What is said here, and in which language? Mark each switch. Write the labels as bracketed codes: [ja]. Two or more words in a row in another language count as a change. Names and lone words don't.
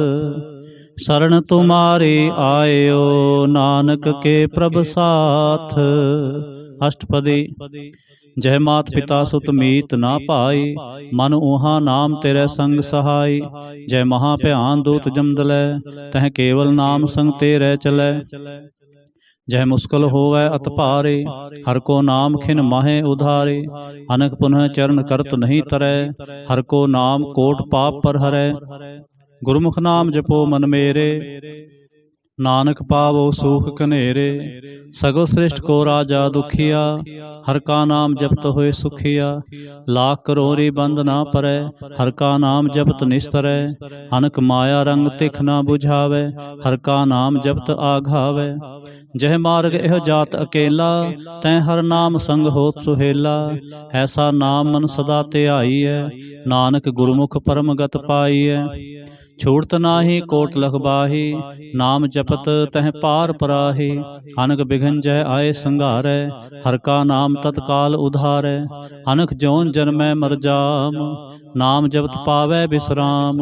[pa] ਸਰਣ ਤੁਮਾਰੀ ਆਇਓ, ਨਾਨਕ ਕੇ ਪ੍ਰਭ ਸਾਥ। ਅਸ਼ਟਪਦੀ। ਜਹ ਮਾਤ ਪਿਤਾ ਸੁਤ ਮੀਤ ਨਾ ਭਾਈ, ਮਨ ਊਹਾ ਨਾਮ ਤੇਰੇ ਸੰਗ ਸਹਾਈ। ਜੈ ਮਹਾ ਭਿਆਨ ਦੂਤ ਜਮਦਲੈ, ਤਹ ਕੇਵਲ ਨਾਮ ਸੰਗ ਤੇਰੇ ਚਲੈ। ਜਹ ਮੁਸ਼ਕਿਲ ਹੋਵੈ ਅਤਿ ਭਾਰੇ, ਹਰਿ ਕੋ ਨਾਮ ਖਿਨ ਮਾਹਿ ਉਧਾਰੇ। ਅਨਿਕ ਪੁਨਹ ਚਰਣ ਕਰਤ ਨਹੀਂ ਤਰੈ, ਹਰਿ ਕੋ ਨਾਮ ਕੋਟਿ ਪਾਪ ਪਰਹਰੈ। ਗੁਰਮੁਖਿ ਨਾਮੁ ਜਪਹੁ ਮਨ ਮੇਰੇ, ਨਾਨਕ ਪਾਵਹੁ ਸੂਖ ਘਨੇਰੇ। ਸਗਲ ਸ੍ਰਿਸਟਿ ਕੋ ਰਾਜਾ ਦੁਖੀਆ, ਹਰਿ ਕਾ ਨਾਮੁ ਜਪਤ ਹੋਇ ਸੁਖੀਆ। ਲਾਖ ਕਰੋਰੀ ਬੰਧੁ ਨ ਪਰੈ, ਹਰਿ ਕਾ ਨਾਮੁ ਜਪਤ ਨਿਸਤਰੈ। ਅਨਿਕ ਮਾਇਆ ਰੰਗ ਤਿਖ ਨ ਬੁਝਾਵੈ, ਹਰਿ ਕਾ ਨਾਮੁ ਜਪਤ ਆਘਾਵੈ। ਜਿਹ ਮਾਰਗਿ ਇਹੁ ਜਾਤ ਇਕੇਲਾ, ਤਹ ਹਰਿ ਨਾਮੁ ਸੰਗਿ ਹੋਤ ਸੁਹੇਲਾ। ਐਸਾ ਨਾਮੁ ਮਨ ਸਦਾ ਧਿਆਈ ਹੈ, ਨਾਨਕ ਗੁਰਮੁਖਿ ਪਰਮ ਗਤਿ ਪਾਈ ਹੈ। ਛੂਟਤ ਨਾਹੀ ਕੋਟਿ ਲਖ ਬਾਹੀ, ਨਾਮੁ ਜਪਤ ਤਹ ਪਾਰਿ ਪਰਾਹੀ। ਅਨਿਕ ਬਿਘਨ ਜੈ ਆਏ ਸੰਘਾਰੈ, ਹਰਿ ਕਾ ਨਾਮੁ ਤਤਕਾਲ ਉਧਾਰੈ। ਅਨਿਕ ਜੋਨਿ ਜਨਮੈ ਮਰਿ ਜਾਮ, ਨਾਮੁ ਜਪਤ ਪਾਵੈ ਬਿਸ੍ਰਾਮ।